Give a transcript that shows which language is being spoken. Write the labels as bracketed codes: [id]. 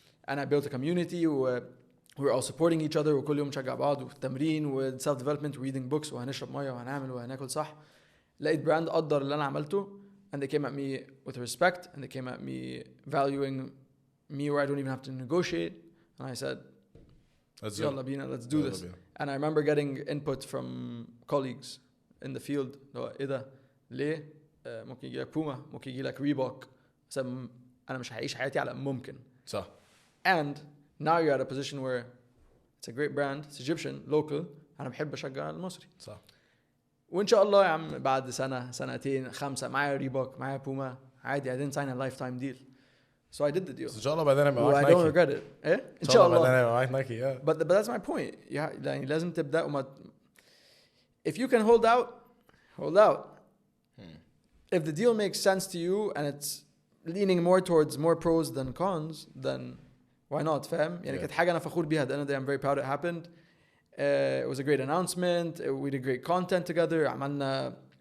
[en] and I built a community we're all supporting each other [ar] وكل يوم نشجع بعض والتمرين [en] و self development reading books [ar] وهنشرب مية وهنعمل وهناكل صح لقيت براند قدر اللي أنا عملته [en] and they came at me with respect and they came at me valuing me where I don't even have to negotiate and I said [ar] يلا بينا [en] let's do this and I remember getting input from colleagues in the field [ar] إيه ده ليه ممكن يجي لك بوما ممكن يجي لك ريبوك أنا مش هعيش حياتي على ممكن صح [en] and now you're at a position where it's a great brand it's Egyptian local [ar] أنا بحب أشجع المصري صح وإن شاء الله يا عم بعد سنة سنتين 5 معايا ريبوك معايا بوما عادي [en] I didn't sign a lifetime deal so I did the deal [ar] إن شاء الله بعدين أنا معاك [en] I don't regret it [ar] إيه إن شاء الله بعدين أنا معاك نايكي [en] but that's my point [ar] يعني لازم تبدأ وما [en] if you can hold out if the deal makes sense to you and it's leaning more towards more pros than cons then why not [ar] فاهم يعني كانت حاجة أنا فخور بيها [en] at the end of the day I'm very proud it happened it was a great announcement we did great content together [ar] عملنا